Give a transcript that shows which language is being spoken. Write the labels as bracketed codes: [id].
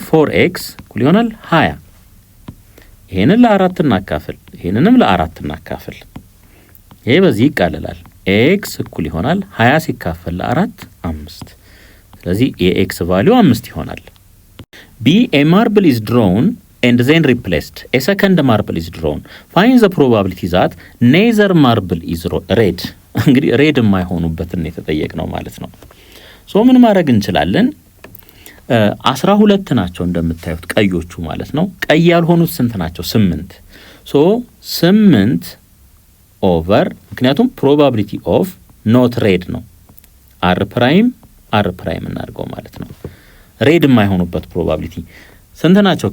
[am] 4x እኩል ይሆናል 20። ይሄንን ለ4 እናካፍል፣ ይሄንንም ለ4 እናካፍል። ይሄ በዚህ ይቃለላል። x እኩል ይሆናል 20 ሲካፈል ለ4 5። ስለዚህ የx ቫልዩ 5 ይሆናል። B [en] a marble is drawn and then replaced. A second marble is drawn. Find the probability that neither marble is red. [am] እንግዲህ ሬድ የማይሆኑበትን የተጠየቅነው ማለት ነው። ሶ ምን ማድረግ እንችላለን? 12 ናቸው እንደምታዩት ቀዮቹ ማለት ነው። ቀይ ያልሆኑት ስንት ናቸው? 8። ሶ 8 ኦቨር ምክንያቱም ፕሮባቢሊቲ ኦፍ ኖት ሬድ ነው r ፕራይም እናድርገው ማለት ነው። ሬድ የማይሆኑበት ፕሮባቢሊቲ ስንት ናቸው?